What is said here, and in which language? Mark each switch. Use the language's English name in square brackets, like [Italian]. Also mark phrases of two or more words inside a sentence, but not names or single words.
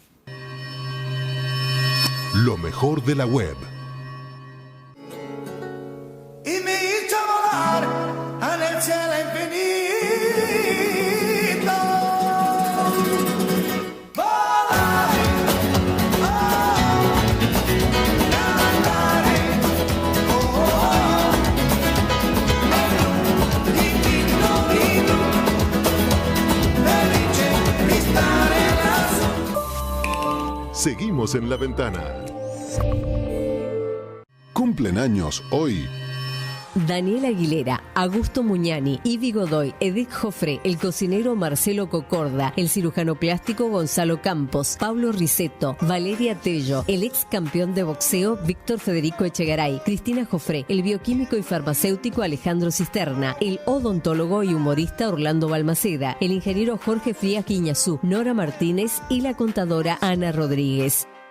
[Spanish] Lo mejor de la web. En el cielo infinito, volar, [Italian] cantare, l'infinito, felice di stare lassù. [Spanish] Seguimos en La Ventana. Cumplen años hoy Daniel Aguilera, Augusto Muñani, Ivi Godoy, Edith Joffre, el cocinero Marcelo Cocorda, el cirujano plástico Gonzalo Campos, Pablo Risetto, Valeria Tello, el ex campeón de boxeo Víctor Federico Echegaray, Cristina Joffre, el bioquímico y farmacéutico Alejandro Cisterna, el odontólogo y humorista Orlando Balmaceda, el ingeniero Jorge Frías Guiñazú, Nora Martínez y la contadora Ana Rodríguez.